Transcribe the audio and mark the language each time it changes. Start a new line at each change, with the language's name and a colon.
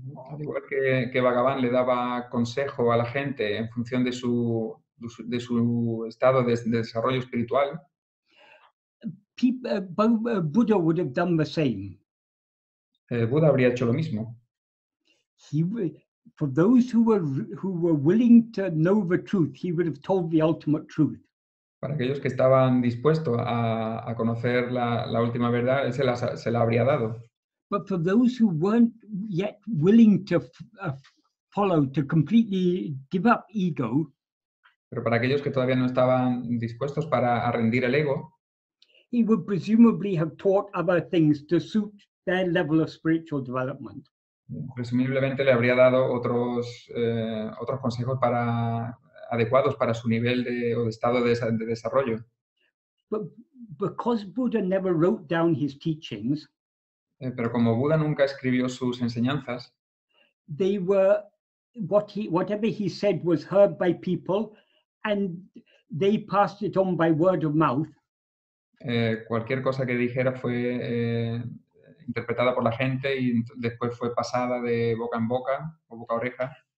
Spanish: Al igual que Bhagavan le daba consejo a la gente en función de su estado de desarrollo espiritual,
English: Buddha would have done the same.
Spanish: Buda habría hecho lo mismo.
English: For those who were willing to know the truth, he would have told the ultimate truth.
Spanish: Para aquellos que estaban dispuestos a conocer la última verdad, él se la habría dado.
English: But for those who weren't yet willing to follow, to completely give up ego,
Spanish: pero para aquellos que todavía no estaban dispuestos a rendir el ego,
English: he would presumably have taught other things to suit their level of spiritual development.
Spanish: Presumiblemente le habría dado otros consejos adecuados para su nivel o de estado de desarrollo.
English: But because Buddha never wrote down his teachings,
Spanish: Pero como Buda nunca escribió sus enseñanzas,
English: they were whatever he said was heard by people, and they passed it on by word of mouth.
Spanish: cualquier cosa que dijera fue interpretada por la gente y después fue pasada de boca en boca o boca a oreja